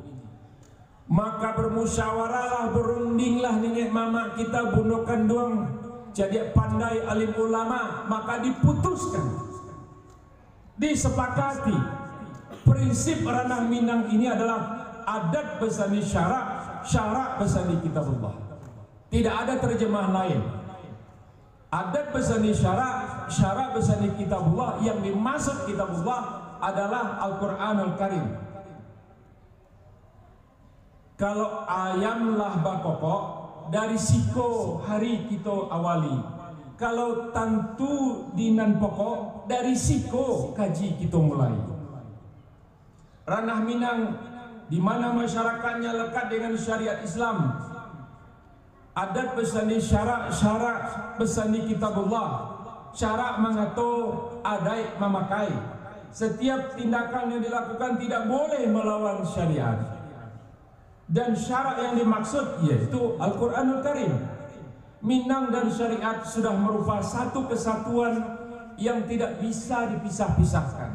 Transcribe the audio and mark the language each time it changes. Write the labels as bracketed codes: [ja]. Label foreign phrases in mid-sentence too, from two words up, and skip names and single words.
[id] Maka bermusyawarahlah, berundinglah nenek mama kita Bundo Kanduang, jadi pandai alim ulama, maka diputuskan, disepakati prinsip Ranah Minang ini adalah [min] adat besani syarak, syarak besani kitabullah. [id] Tidak ada terjemah lain. [min] Adat besani syarak, syarak besani kitabullah. [id] Yang dimaksud kitabullah adalah Al-Quranul Karim. [min] Kalau ayam lah bakokok, dari siko hari kita awali. Kalau tantu dinan pokok, dari siko kaji kita mulai. [id] Ranah Minang di mana masyarakatnya lekat dengan syariat Islam. [min] Adat besani syarak, syarak besani kitabullah. Syarak mengatur, adai memakai. [id] Setiap tindakan yang dilakukan tidak boleh melawan syariat. Dan syarak yang dimaksud yaitu Al-Quranul Karim. Minang dan syariat sudah merupakan satu kesatuan yang tidak bisa dipisah-pisahkan.